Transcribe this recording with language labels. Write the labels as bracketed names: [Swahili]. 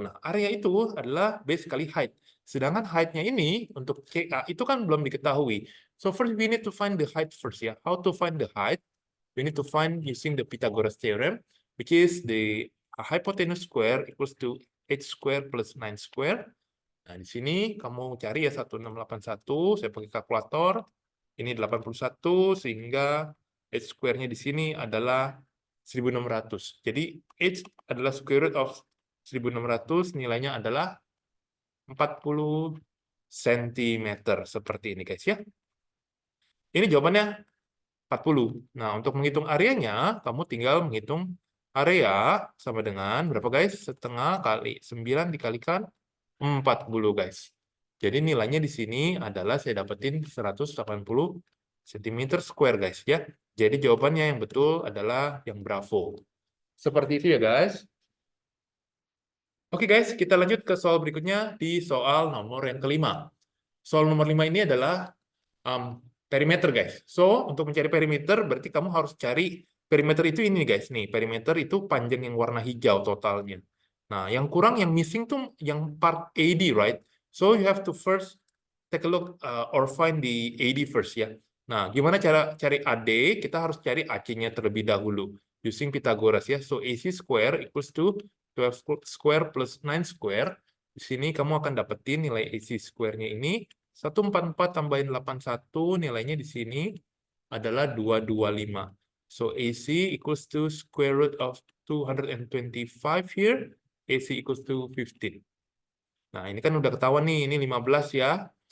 [Indonesian] Nah, area itu adalah base kali height. Sedangkan height-nya ini untuk CA itu kan belum diketahui. [English] So first we need to find the height first ya. How to find the height? We need to find using the Pythagoras theorem, which is the hypotenuse square equals to h square plus 9 square. [Indonesian] Nah, di sini kamu cari ya 1681, saya pakai kalkulator. Ini 81 sehingga h square-nya di sini adalah 1600. Jadi h adalah [English] square root of 1600, [Indonesian] nilainya adalah 40 cm seperti ini guys ya. Ini jawabannya 40. Nah, untuk menghitung areanya, kamu tinggal menghitung area sama dengan berapa guys? Setengah kali 9 dikalikan 40 guys. Jadi nilainya di sini adalah saya dapetin 180 cm square guys ya. Jadi jawabannya yang betul adalah yang bravo. Seperti itu ya guys. Oke guys, kita lanjut ke soal berikutnya di soal nomor yang kelima. Soal nomor 5 ini adalah perimeter guys. So, untuk mencari perimeter berarti kamu harus cari perimeter itu ini guys. Nih, perimeter itu panjang yang warna hijau totalnya. Nah, yang kurang, yang missing tuh yang part AD, [English] right? So, you have to first take a look or find the AD first ya. [Indonesian] Nah, gimana cara cari AD? Kita harus cari AC-nya terlebih dahulu. [English] Using Pythagoras [Indonesian] ya. [English] So, AC square equals to 12 square plus 9 square. [Indonesian] Di sini kamu akan dapetin nilai AC square-nya ini 144 tambahin 81, nilainya di sini adalah 225. [English] So AC equals to square root of 225 here. AC equals to 15. [Indonesian] Nah, ini kan udah ketahuan nih, ini 15 ya.